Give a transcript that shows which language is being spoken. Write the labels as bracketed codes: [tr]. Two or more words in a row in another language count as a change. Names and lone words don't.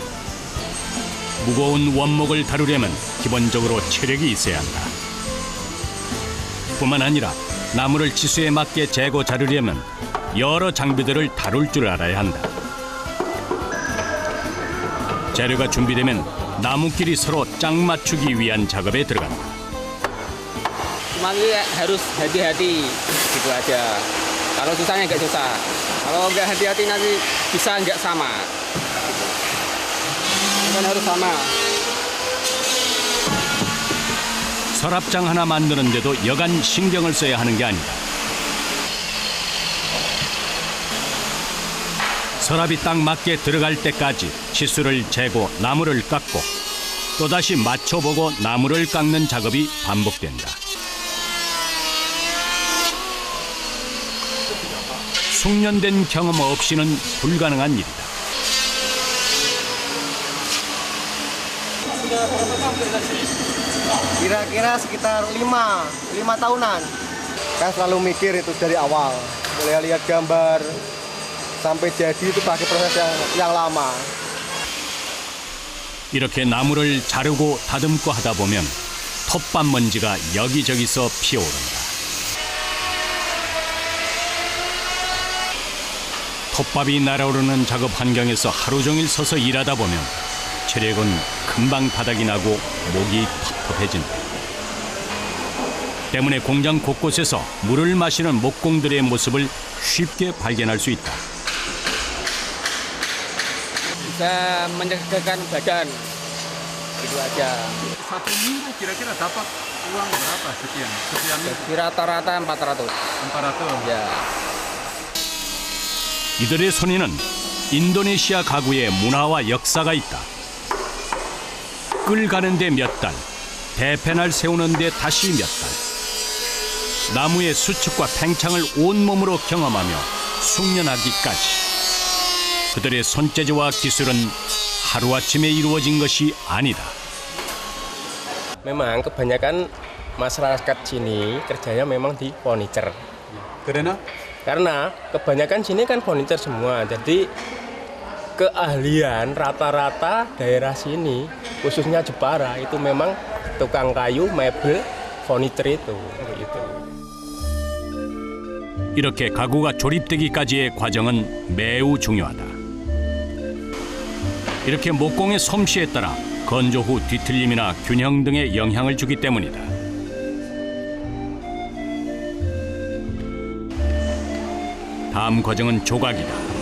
[ko] 무거운 원목을 다루려면 기본적으로 체력이 있어야 한다. 뿐만 아니라 나무를 지수에 맞게 재고 자르려면 여러 장비들을 다룰 줄 알아야 한다. 재료가 준비되면 나무끼리 서로 짝 맞추기 위한 작업에 들어간다. [id] Cuma harus hati-hati gitu aja. Kalau susahnya nggak susah. Kalau nggak hati-hati nanti bisa nggak sama. Kan harus sama. [ko] 서랍장 하나 만드는데도 여간 신경을 써야 하는 게 아니다. 서랍이 딱 맞게 들어갈 때까지 치수를 재고 나무를 깎고 또다시 맞춰보고 나무를 깎는 작업이 반복된다. 숙련된 경험 없이는 불가능한 일이다. [id] Kira-kira sekitar 5 tahunan. Kan selalu mikir itu dari awal. Mulai lihat gambar sampai jadi itu pakai proses yang lama. [ko] 이렇게 나무를 자르고 다듬고 하다 보면 톱밥 먼지가 여기저기서 피어오른다. 톱밥이 날아오르는 작업 환경에서 하루 종일 서서 일하다 보면 체력은 금방 바닥이 나고 목이 텁텁해진다. 때문에 공장 곳곳에서 물을 마시는 목공들의 모습을 쉽게 발견할 수 있다. [id] Bisa menyegarkan badan. Gitu aja. Satu minggu kira-kira dapat uang berapa sekian? Sekian minggu? Rata-rata 400. 400. Ya. [ko] 이들의 손에는 인도네시아 가구의 문화와 역사가 있다. 끌 가는데 몇 달, 대패날 세우는데 다시 몇 달. 나무의 수축과 팽창을 온몸으로 경험하며 숙련하기까지. 그들의 손재주와 기술은 하루아침에 이루어진 것이 아니다. [id] Memang kebanyakan masyarakat sini kerjanya memang di furniture. Karena kebanyakan sini kan furniture semua. Jadi keahlian rata-rata daerah sini, khususnya Jepara, itu memang tukang kayu, mebel, furniture itu. Gitu. [ko] 이렇게 가구가 조립되기까지의 과정은 매우 중요하다. 이렇게 목공의 솜씨에 따라 건조 후 뒤틀림이나 균형 등의 영향을 주기 때문이다. 다음 과정은 조각이다.